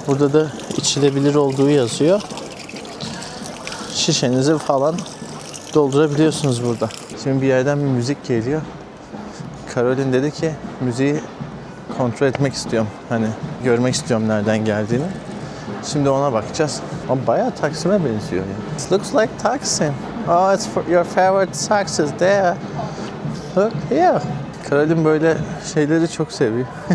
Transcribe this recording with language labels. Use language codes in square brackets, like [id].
[tr] Burada da içilebilir olduğu yazıyor. Şişenizi falan doldurabiliyorsunuz burada. Şimdi bir yerden bir müzik geliyor. Caroline dedi ki müziği kontrol etmek istiyorum. Hani görmek istiyorum nereden geldiğini. Şimdi ona bakacağız. Ama bayağı Taksim'e benziyor yani. [en] It looks like Taksim. Oh, it's your favorite taxis there. Look here. [tr] Caroline böyle şeyleri çok seviyor.